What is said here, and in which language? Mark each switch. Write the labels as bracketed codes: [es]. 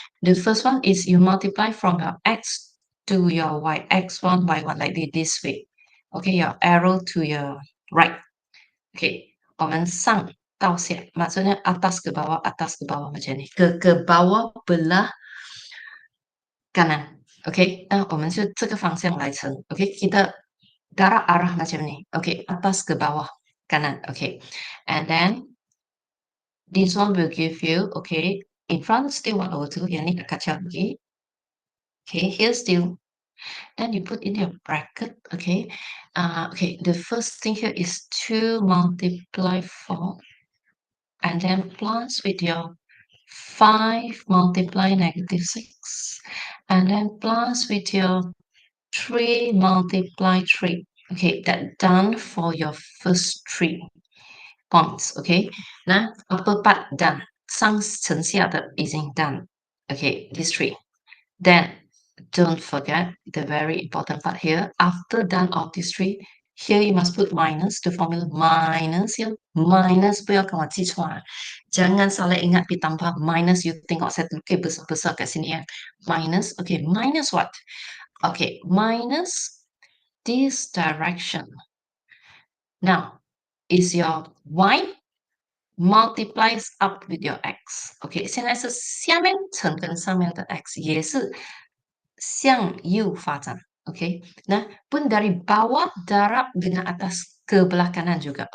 [en] The first one is you multiply from your x to your y, x1, y1, like this way. Okay, your arrow to your right. Okay, [zh] 我们上到下, [ms] maksudnya atas ke bawah macam ni. Ke bawah belah kanan. [zh] Okay, 那我们就这个方向来乘. [ms] Okay, kita arah macam ni. Okay, atas ke bawah kanan. [en] Okay, and then this one will give you, okay, in front still 1 over 2. [ms] Yang ni kacau lagi. [en] Okay, here still. Then you put in your bracket. Okay, okay, the first thing here is 2 multiply 4. And then plus with your 5 multiply -6. And then plus with your 3 multiply 3. Okay, that done for your first 3 points. Okay, 那 upper part done. [zh] 上乘下的已经 done. [en] Okay, these 3. Then don't forget the very important part here. After done all these 3, here you must put minus, the formula minus here. [zh] Minus 不要跟我记错啊. [ms] Jangan salah ingat ditambah minus, you tengok saya tulis besar-besar kat sini ya. [en] Minus, okay, minus what? Okay, minus this direction. Now, is your y multiplies up with your x. [zh] Okay, 现在是下面乘跟上面的 x 也是向右发展. [ms] Okay, nah pun dari bawah darab dengan atas ke belah kanan juga.